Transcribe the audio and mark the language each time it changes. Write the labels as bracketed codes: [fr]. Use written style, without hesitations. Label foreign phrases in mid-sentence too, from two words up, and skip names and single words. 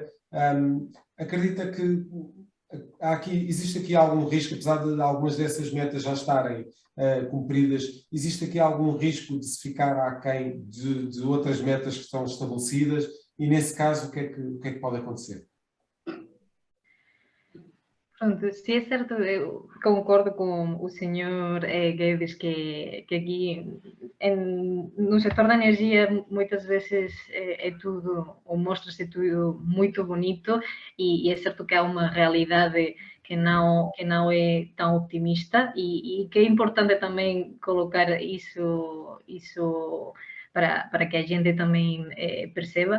[pt] Acredita que existe aqui algum risco, apesar de algumas dessas metas já estarem cumpridas, existe aqui algum risco de se ficar aquém de outras metas que estão estabelecidas? E, nesse caso, o que é que pode acontecer? Pronto, [gl] sí é certo, eu concordo con o señor Guedes que aquí no sector da enerxía moitas veces é tudo, ou mostra-se tudo moito bonito e é certo que há unha realidade que non é tan optimista e que é importante tamén colocar iso para que a xente tamén perceba.